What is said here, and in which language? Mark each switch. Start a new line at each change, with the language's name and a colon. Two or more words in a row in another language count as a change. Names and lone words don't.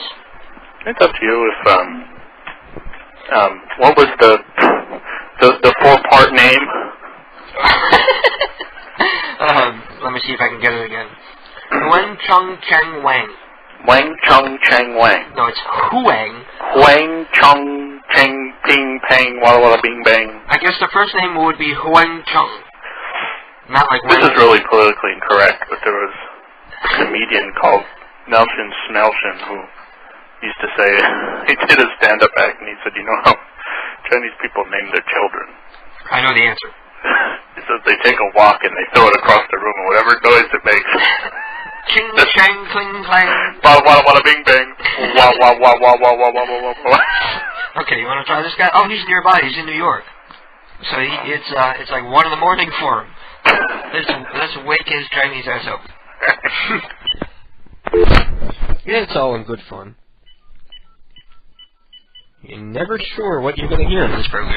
English: It's up to you if, what was the four-part name? Let me see if I can get it again. Wen Chung Cheng Wang. Wang Chung Cheng Wang. No, it's Huang. Huang Chung Cheng Ping Pang Walla Walla Bing Bang. I guess the first name would be Huang Chung. Not like This is really politically incorrect, but there was a comedian called Nelson Smelson who used to say, he did a stand-up act, and he said, you know how Chinese people name their children? I know the answer. He says they take a walk and they throw it across the room, and whatever noise it makes. Ching, chang, cling, clang. Walla walla walla bing bang. Wah wah wah wah wah wah wah wah wah. Okay, you want to try this guy? Oh, he's nearby. He's in New York. So it's like 1 in the morning for him. Let's wake his Chinese ass up. Yeah, it's all in good fun. You're never sure what you're going to hear in this program.